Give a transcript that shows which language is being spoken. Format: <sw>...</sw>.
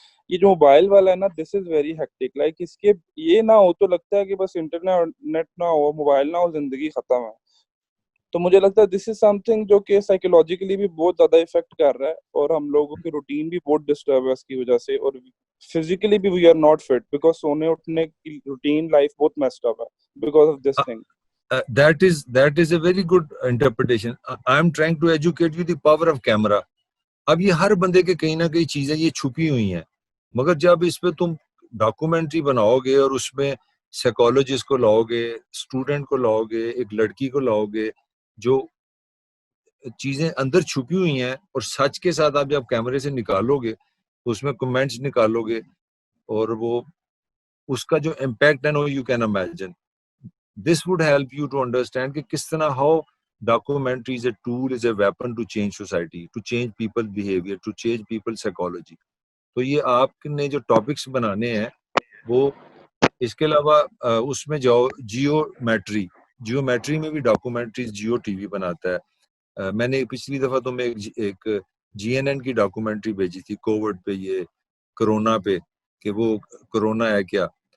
<ur>یہ جو موبائل والا ہے نا,</ur> <en>This is very hectic.</en> <ur>لائک اس کے یہ نہ ہو تو لگتا ہے کہ بس انٹرنیٹ نہ ہو, موبائل نہ ہو, زندگی ختم ہے. تو مجھے لگتا ہے</ur> <en>this is something</en> <ur>جو کہ سائیکولوجیکلی بھی بہت زیادہ افیکٹ کر رہا ہے, اور ہم لوگوں کی روٹین بھی بہت ڈسٹرب ہے اس کی وجہ سے, اور فزیکلی بھی</ur> <en>we are not fit, because</en> <ur>سونے اٹھنے کی روٹین لائف بہت میسڈ اپ ہے</ur> <en>Because of this thing. That is a very good interpretation. I am trying to educate you the power of camera.</en> <ur>اب یہ ہر بندے کے کہیں نہ کہیں چیزیں یہ چھپی ہوئی ہیں, مگر جب اس پہ تم ڈاکومنٹری بناؤ گے اور اس میں سائیکالوجسٹ کو لاؤ گے, اسٹوڈنٹ کو لاؤ گے, ایک لڑکی کو لاؤ گے, جو چیزیں اندر چھپی ہوئی ہیں, اور سچ کے ساتھ آپ جب کیمرے سے نکالو گے تو اس میں کمنٹس نکالو گے, اور وہ اس کا جو امپیکٹ ہے نا,</ur> <en>You can imagine. This would help you to understand</en> <ur>کہ کس طرح</ur> <en>how documentary is a tool, is a weapon to change society, to change people's behavior, to change people's psychology.</en> <ur>تو یہ آپ نے جو ٹاپکس بنانے ہیں وہ, اس کے علاوہ اس میں جاؤ جیومیٹری میں بھی ڈاکومنٹریز جیو ٹی وی بناتا ہے. میں نے پچھلی دفعہ تمہیں ایک GNN کی ڈاکومنٹری بھیجی تھی کووڈ پہ, یہ کرونا پہ, کہ وہ کرونا ہے کیا.</ur>